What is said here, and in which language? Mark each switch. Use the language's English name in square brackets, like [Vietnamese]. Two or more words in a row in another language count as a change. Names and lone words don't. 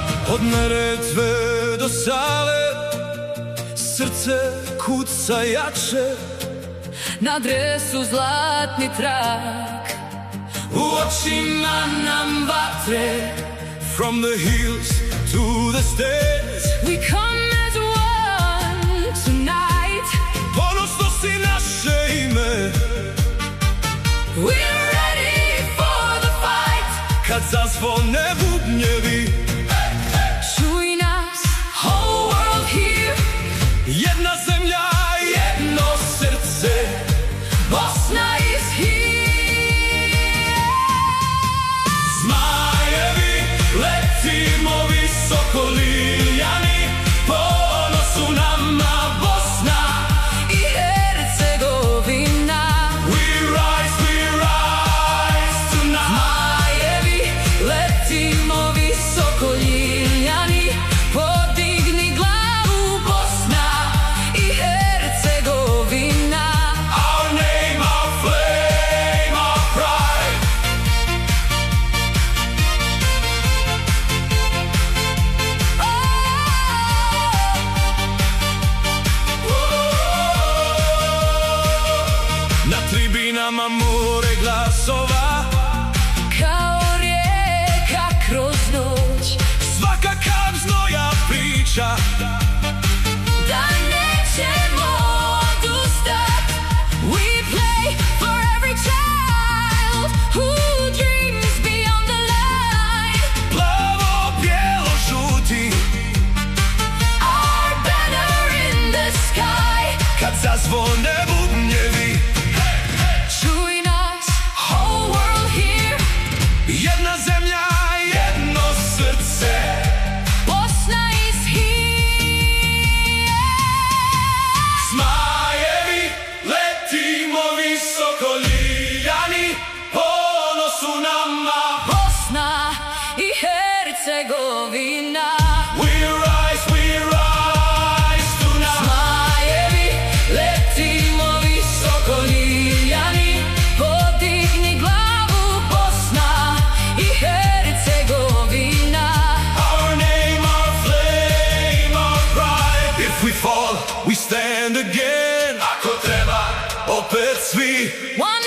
[Bosnian] Od Neretve do Save srce kuca jače, na dresu zlatni trak, u očima nam vatre. [English] From the hills to the stairs, we come as one tonight. [Bosnian] ponosno si naše ime. [English] We're ready for the fight. [Bosnian] Kad zazvone bubnjevi, Čuj nas, [English] whole world here. [Bosnian] jedna zemlja, jedno srce, [English] Bosna is here. [Bosnian] Zmajevi, letimo visoko liljani, ponosu nama Bosna I Hercegovina. [English] We rise tonight. [Bosnian] Zmajevi, letimo visoko liljani, podigni glavu Bosna I Hercegovina. [English] Our name, our flame, our pride. [Bosnian] Na tribinama more glasova, Kao rijeka kroz noć, svaka kap znoja priča. da nećemo odustat. [English] We play for every child who dreams beyond the line. [Bosnian] Plavo, bijelo, žuti, [English] Our banner in the sky. [Bosnian] kad zazvone bubnjevi, Čuj nas, [English] whole world here. [Bosnian] jedna zemlja, jedno srce, [English] Bosna is here. [Bosnian] Zmajevi, letimo visoko liljani, ponosu nama. Bosna I Hercegovina. [English] We rise tonight. [Bosnian] Zmajevi, letimo visoko liljani, podigni glavu Bosna I Hercegovina. [English] Our name, our flame, our pride. If we fall, we stand again. [Bosnian] Ako treba, opet svi.